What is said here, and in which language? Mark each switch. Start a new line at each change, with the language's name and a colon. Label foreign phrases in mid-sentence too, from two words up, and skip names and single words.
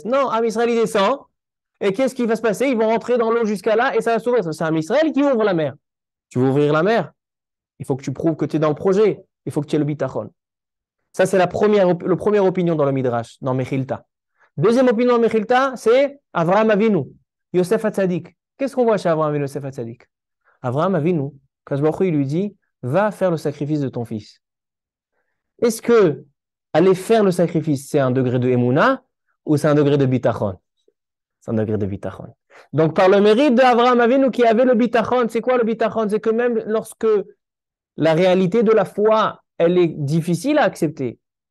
French: Non, l'âme Israël, il descend. Et qu'est-ce qui va se passer? Ils vont rentrer dans l'eau jusqu'à là et ça va s'ouvrir. C'est un Israël qui ouvre la mer. Tu veux ouvrir la mer? Il faut que tu prouves que tu es dans le projet. Il faut que tu aies le bitachon. Ça, c'est la première opinion dans le Midrash, dans Mechilta. Deuxième opinion dans Mechilta, c'est Avraham Avinu, Yosef Hatzadik. Qu'est-ce qu'on voit chez Avraham Avinu, Yosef Hatzadik? Avraham Avinu,
Hebrew: קדוש ברוך הוא,
French: il lui dit, va faire le sacrifice de ton fils. Est-ce que aller faire le sacrifice, c'est un degré de Emouna ou c'est un degré de bitachon? C'est un degré de bitachon. Donc, par le mérite d'Avraham Avinu qui avait le bitachon, c'est quoi le bitachon? C'est que même lorsque la réalité de la foi, elle est difficile à accepter.